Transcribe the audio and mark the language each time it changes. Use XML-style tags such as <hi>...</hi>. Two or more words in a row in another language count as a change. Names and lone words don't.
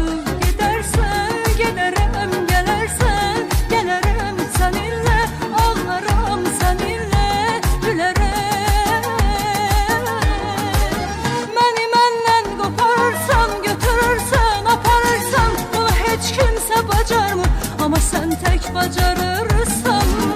<tr>Gidersen giderim, gelersen gelirim seninle, ağlarım seninle, gülerim.</tr> <az>Məni məndən qoparsan, götürürsən, aparırsan, bunu heç kimsə bacarmır, amma sən tək bacarırsan.</az>